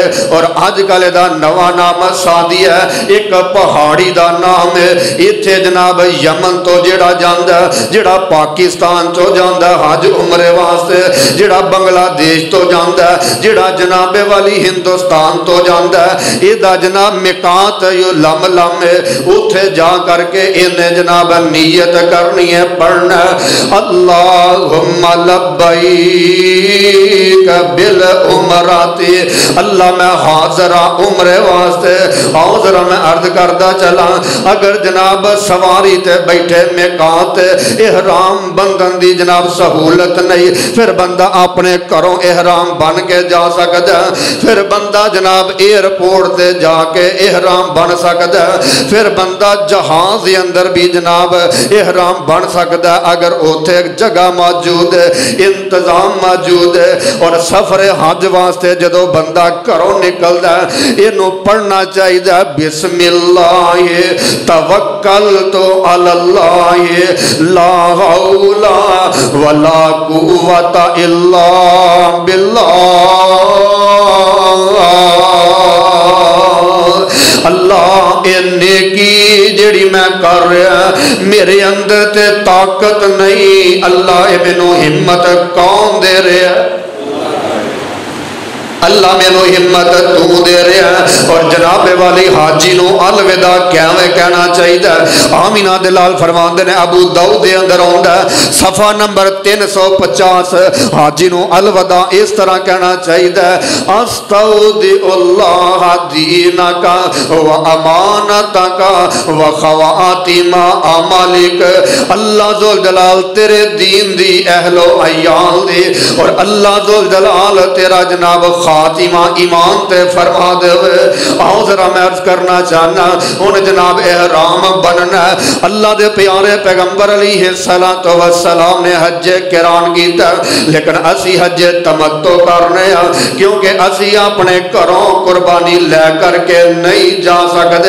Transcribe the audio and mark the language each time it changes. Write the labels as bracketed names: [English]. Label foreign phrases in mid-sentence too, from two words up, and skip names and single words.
[Punjabi] اور اجکل ایہدا نواں نام سادی ہے, [Urdu] ایک پہاڑی کا نام ہے. [Punjabi] ایتھے جناب یمن توں جیہڑا جاندا، جیہڑا پاکستان توں جاندا حج عمرے واسطے، جیہڑا بنگلہ دیش توں جاندا، جیہڑا جنابِ والی ہندوستان توں جاندا ایہدا جناب میقات یو لم لم ہے. اوتھے جا کرکے انہیں جناب نیت کرنی ہے، پڑھنا [Arabic] اللهم لبيك بال عمرة. [Punjabi] اللہ میں حاضرا عمرے واسطے۔ آؤ ذرا میں عرض کردا چلا اگر جناب سواری تے بیٹھے میقات احرام بنھن دی جناب سہولت نہیں فیر بندہ اپنے گھروں احرام بن کے جا سکدا. [Urdu] پھر بندہ جناب ایئرپورٹ سے جاکے احرام بن سکتا ہے. پھر بندہ جہاز کے اندر بھی جناب احرام بن سکتا ہے اگر اوتھے جگہ موجود ہے، انتظام موجود ہے. [Punjabi] اور سفر حج واسطے جدوں بندہ گھروں نکلتا ہے اینوں پڑھنا چاہیے [Arabic] بسم الله توكلت على الله لا حول ولا قوة إلا بالله. [Punjabi] اللہ یہ نیکی جیہڑی میں کر رہیا میرے اندر تے طاقت نہیں، اللہ یہ مینوں ہمت کون دے رہیا? اللہ مینوں ہمت توں دے رہیا ہے. اور جنابِ والی حاجی نوں الوداع کیویں کہنا چاہیے? آمنہ دے لال فرماندے نیں ابو داؤد دے اندر آؤندا صفحہ نمبر 350 حاجی نوں الوداع اس طرح کہنا چاہیے [Arabic] أستودع الله دينك وأمانتك وخواتيم أعمالك. [Punjabi] اللہ ذوالجلال تیرے دین دی اہلو عیال دی اور اللہ ذوالجلال تیرا جناب خاتمہ ایمان تے فرما دیوے. آؤ ذرا میں عرض کرنا چاہنا ہن جناب احرام بننا اللہ دے پیارے پیغمبر [Arabic] عليه الصلاة والسلام [Punjabi] نے حج قران کیتا، لیکن اسیں حج تمتع کرنے کیونکہ اسیں اپنے گھروں قربانی لے کرکے نہیں جا سکتے.